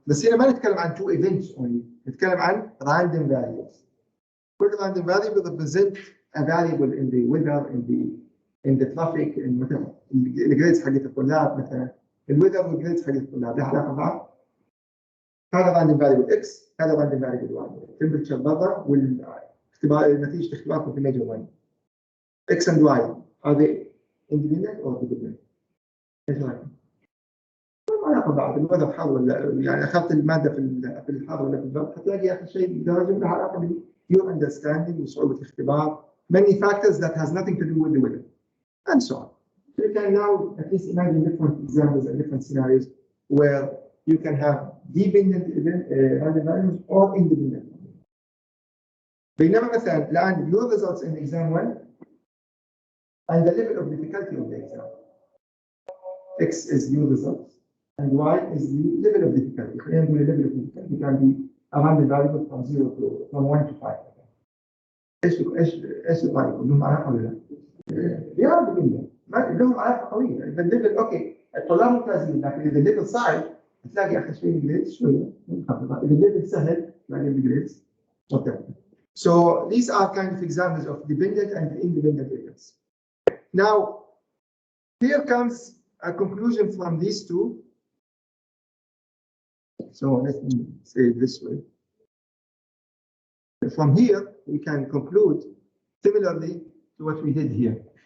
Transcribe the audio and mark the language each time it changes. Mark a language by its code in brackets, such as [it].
[ar] بس هنا ما نتكلم عن [en] two events only، [ar] نتكلم عن random values. [en] كل random variable represent a variable in the weather, in the traffic، [ar] مثلا الجريدز حقت الطلاب، مثلا الويذر والجريدز حقت الطلاب لها علاقة ببعض. [en] هذا random variable X، هذا random variable Y. [ar] temperature برا والاختبار نتيجة اختباركم في major one. [en] X and Y are they independent or dependent؟ [ar] ايش رايكم؟ ما علاقة ببعض، الوضع حر ولا يعني اخذت المادة في الحر ولا في البرد حتلاقي اخر شيء درجة لها علاقة ب [en] your understanding [ar] وصعوبة الاختبار. [en] Many factors that has nothing to do with the weather and so on. So you can now at least imagine different examples and different scenarios where you can have dependent random values or independent. [ar] بينما مثلا الآن [en] your results in exam 1 and the level of difficulty of the exam. X is your results and Y is the level of difficulty. [ar] خلينا نقول [en] level of difficulty can be a random variable from 0 to from 1 to 5. [ar] ايش رايكم؟ لهم علاقة ولا لا؟ [en] they are dependent. [ar] لهم علاقة قوية. إذا الليفل اوكي الطلاب ممتازين، لكن إذا الليفل صعب تلاقي آخر شيء الجريدز شوية منخفضة. إذا الليفل سهل تلاقي الجريدز مرتفعة. [en] So these are kind of examples of dependent and independent variables. Now, here comes a conclusion from these two. So let me say it this way. From here, we can conclude similarly to what we did here.